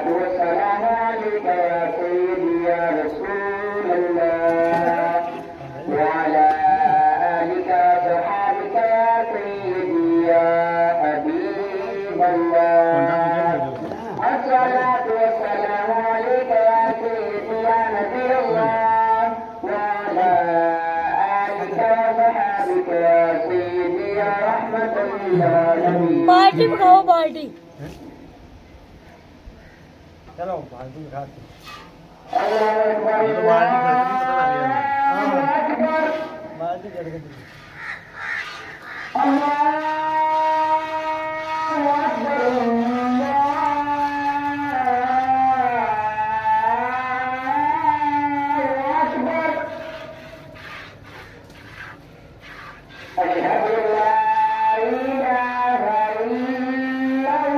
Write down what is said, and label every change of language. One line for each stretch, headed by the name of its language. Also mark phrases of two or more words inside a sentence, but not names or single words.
Arabic: والسلام عليك يا سيدي يا رسول الله وعلى آلك وصحابك يا سيدي يا حبيب الله الصلاة والسلام عليك يا سيدي يا نبي الله وعلى آلك وصحابك يا سيدي يا رحمة للعالمين
Hindi: बाल्टी उठाओ बाल्टी
Punjabi: ਚਲੋ ਬਾਲਟੀ ਉਠਾ ਕੇ
Arabic: الله أكبر الله أكبر
Punjabi: ਬਾਲਟੀ ਜੜ ਕੇ
Arabic: الله أكبر الله أكبر أشهد أن لا إله إلا